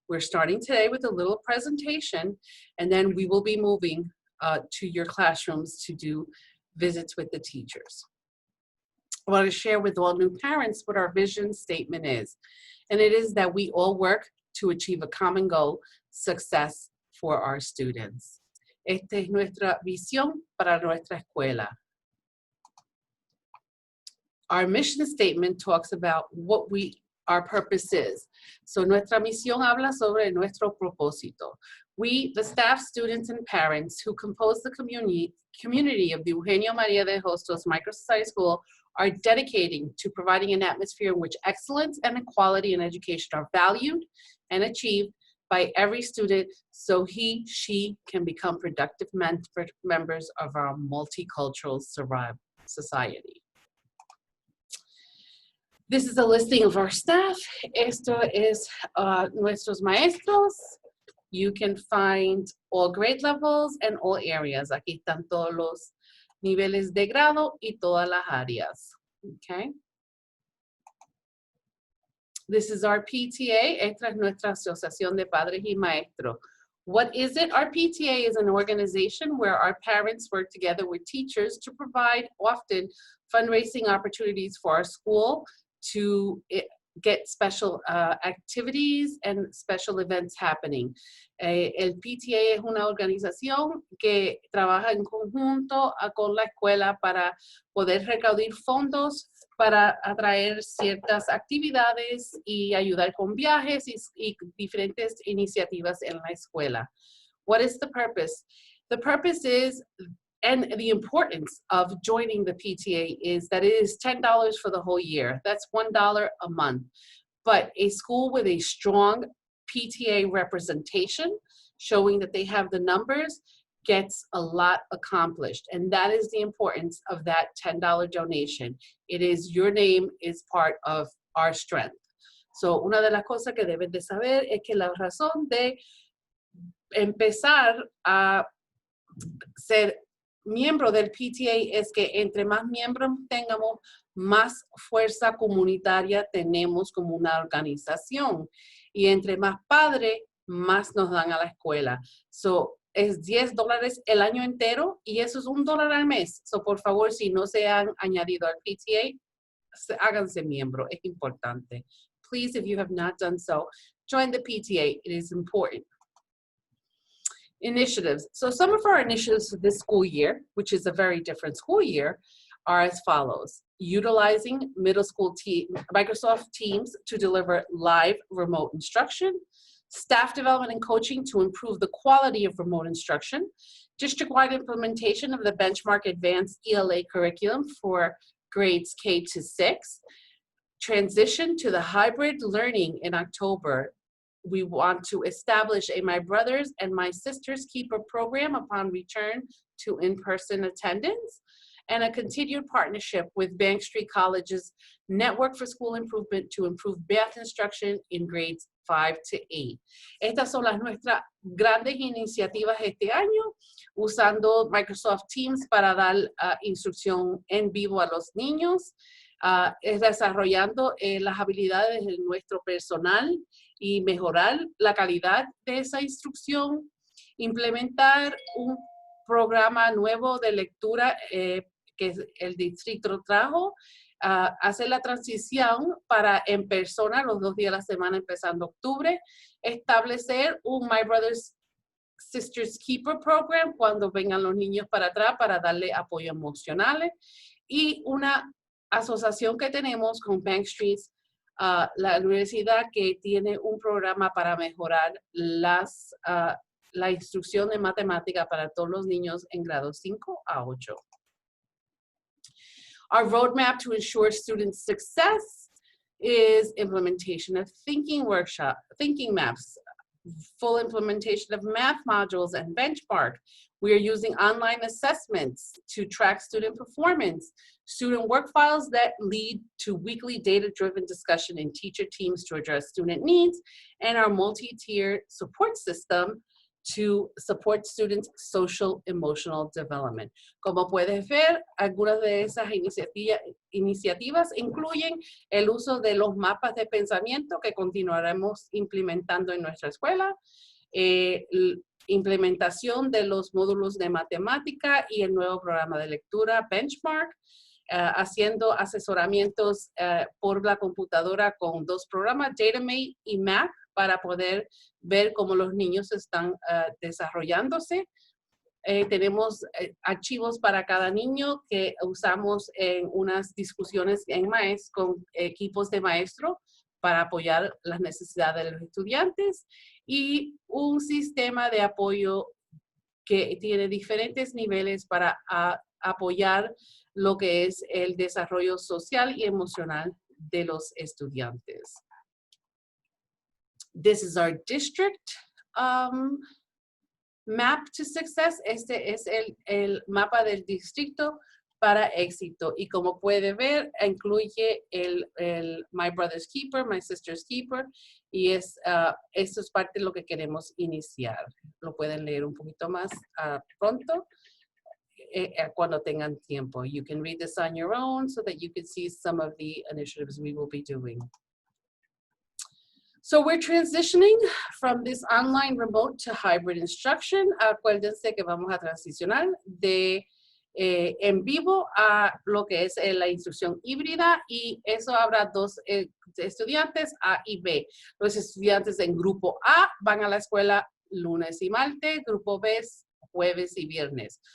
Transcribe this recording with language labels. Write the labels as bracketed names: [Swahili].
[English] We're starting today with a little presentation, and then we will be moving to your classrooms to do visits with the teachers. I want to share with all new parents what our vision statement is, and it is that we all work to achieve a common goal, success for our students. [Spanish] Esta es nuestra visión para nuestra escuela. [English] Our mission statement talks about what our purpose is. [Spanish] So nuestra misión habla sobre nuestro propósito. [English] We, the staff, students, and parents who compose the community of the Eugenio Maria de Hostos Microsociety School are dedicating to providing an atmosphere in which excellence and equality in education are valued and achieved by every student so she can become productive members of our multicultural society. This is a listing of our staff. [Spanish] Esto es nuestros maestros. [English] You can find all grade levels and all areas. [Spanish] Aquí están todos los niveles de grado y todas las áreas. Okay. [English] This is our PTA. [Spanish] Esta es nuestra Asociación de Padres y Maestros. [English] What is it? Our PTA is an organization where our parents work together with teachers to provide often fundraising opportunities for our school to get special activities and special events happening. El PTA es una organización que trabaja en conjunto con la escuela para poder recaudar fondos para atraer ciertas actividades y ayudar con viajes y diferentes iniciativas en la escuela. What is the purpose? The purpose is, and the importance of joining the PTA is that it is $10 for the whole year. That's $1 a month. But a school with a strong PTA representation, showing that they have the numbers, gets a lot accomplished. And that is the importance of that $10 donation. It is your name is part of our strength. [Spanish] So una de las cosas que deben de saber es que la razón de empezar a ser miembro del PTA es que entre más miembros tengamos, más fuerza comunitaria tenemos como una organización. Y entre más padres, más nos dan a la escuela. So, es $10 el año entero y eso es $1 al mes. So, por favor, si no se han añadido al PTA, háganse miembro. Es importante. [English] Please, if you have not done so, join the PTA. It is important. Initiatives. So some of our initiatives for this school year, which is a very different school year, are as follows. Utilizing middle school Microsoft Teams to deliver live remote instruction, staff development and coaching to improve the quality of remote instruction, district-wide implementation of the Benchmark Advanced ELA curriculum for grades K to 6, transition to the hybrid learning in October. We want to establish a My Brothers and My Sisters Keeper program upon return to in-person attendance, and a continued partnership with Bank Street College's Network for School Improvement to improve math instruction in grades 5 to 8. [Spanish] Estas son nuestras grandes iniciativas este año, usando Microsoft Teams para dar instrucción en vivo a los niños, desarrollando las habilidades de nuestro personal y mejorar la calidad de esa instrucción, implementar un programa nuevo de lectura que el distrito trajo, hacer la transición para en persona los 2 días a la semana empezando octubre, establecer un My Brothers Sisters Keeper Program cuando vengan los niños para atrás para darle apoyo emocional y una asociación que tenemos con Bank Street, la universidad que tiene un programa para mejorar la instrucción de matemática para todos los niños en grados 5 a 8. [English] Our roadmap to ensure student success is implementation of thinking maps, full implementation of math modules and benchmark. We are using online assessments to track student performance, student work files that lead to weekly data-driven discussion in teacher teams to address student needs, and our multi-tier support system to support students' social emotional development. [Spanish] Como puedes ver, algunas de esas iniciativas incluyen el uso de los mapas de pensamiento que continuaremos implementando en nuestra escuela, implementación de los módulos de matemática y el nuevo programa de lectura Benchmark, haciendo asesoramientos por la computadora con 2 programas, DataMate y Mac, para poder ver cómo los niños están desarrollándose. Tenemos archivos para cada niño que usamos en unas discusiones con equipos de maestro para apoyar las necesidades de los estudiantes y un sistema de apoyo que tiene diferentes niveles para apoyar lo que es el desarrollo social y emocional de los estudiantes. [English] This is our district map to success. [Spanish] Este es el mapa del distrito para éxito. Y como puede ver, incluye el My Brother's Keeper, My Sister's Keeper. Y esto es parte de lo que queremos iniciar. Lo pueden leer un poquito más pronto. Cuando tengan tiempo. [English] You can read this on your own so that you can see some of the initiatives we will be doing. So we're transitioning from this online remote to hybrid instruction. [Spanish] Acuérdense que vamos a transicionar de en vivo a lo que es la instrucción híbrida y eso habrá 2 estudiantes, A y B. Los estudiantes en grupo A van a la escuela lunes y martes, grupo B jueves y viernes.